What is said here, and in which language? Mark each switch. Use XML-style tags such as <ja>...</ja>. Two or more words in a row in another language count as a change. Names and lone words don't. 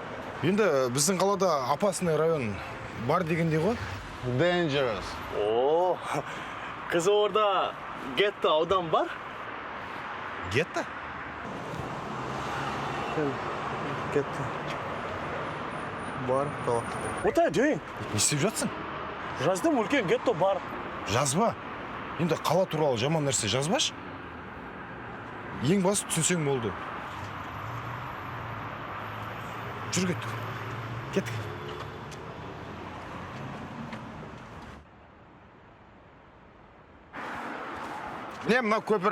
<kk>Енді біздің қалада</kk> <ru>опасный район</ru> <kk>бар дегенде ғой.</kk> <en>Dangerous.</en> <kk>Қызылорда гетто аудан бар? Гетто? Гетто. Бар, қала.</kk> <en>What are you doing?</en> <kk>Не істеп жатсың? Жаздым, үлкен гетто бар. Жазба. Енді қала туралы жаман нәрсе жазбашы. Ең басы түсінсең болды. Жүр кеттік. Кеттік. Не, мына көпір.</kk>